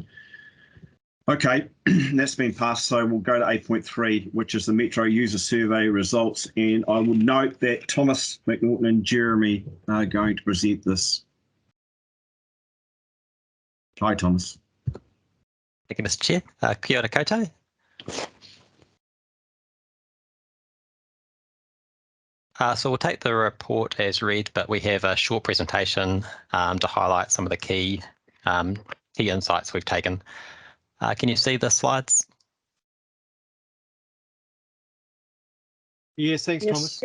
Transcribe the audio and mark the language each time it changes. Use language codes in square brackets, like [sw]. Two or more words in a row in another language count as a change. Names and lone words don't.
[en] Okay, that's been passed, so we'll go to 8.3, which is the Metro User Survey results, and I will note that Thomas, McNaughton and Jeremy are going to present this. Hi, Thomas. Thank you, Mr. Chair. [mi] Kia ora koutou. [en] So we'll take the report as read, but we have a short presentation to highlight some of the key insights we've taken. Can you see the slides? Yes, thanks, Thomas.